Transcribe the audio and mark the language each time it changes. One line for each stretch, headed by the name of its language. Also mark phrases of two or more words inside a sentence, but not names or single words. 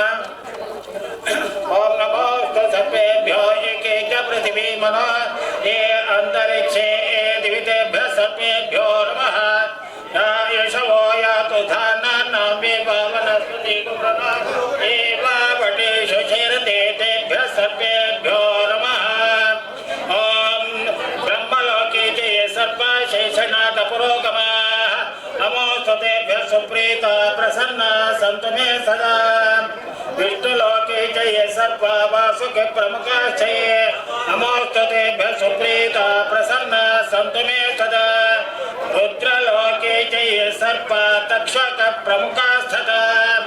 Sanskrit: ಓಂ ನಮೋ ಸರ್ವೇಭ್ಯೋ ಏಕೈಕ ಪೃಥಿವೀ ಮನೋ ಏ ಅಂತರಿಕ್ಷೇ ದಿವಿತೇಭ್ಯ ಸರ್ವೇಭ್ಯೋ ನಮಃ ಯಶವೋ ಯಾತು ಧಾನನಾಮೇ ವನಸ್ಪತಿ ಏವ ವಟೇಶು ಚೇರತೆ ತೇಭ್ಯ ಸರ್ವೇಭ್ಯೋ ನಮಃ. ಓಂ ಬ್ರಹ್ಮಲೋಕೆ ಜಯ ಸರ್ವ ಶೇಷನಾಥ ಪುರೋಗಮ ನಮೋಸ್ತುತೇಭ್ಯ ಸುಪ್ರೀತ ಪ್ರಸನ್ನ ಸಂತು ಮೇ ಸದಾ. ವಿಷ್ಣುಲೋಕೆ ಜಯ ಸರ್ವ ವಾಸುಕೆ ಪ್ರಮುಖಾಶ್ಚಯೇ ನಮೋಸ್ತುತೇಭ್ಯ ಸುಪ್ರೀತ ಪ್ರಸನ್ನ ಸಂತು ಮೇ ಸದಾ. ರುದ್ರಲೋಕೆ ಜಯ ಸರ್ವ ತಕ್ಷಕ ಪ್ರಮುಖಾಸ್ಥದ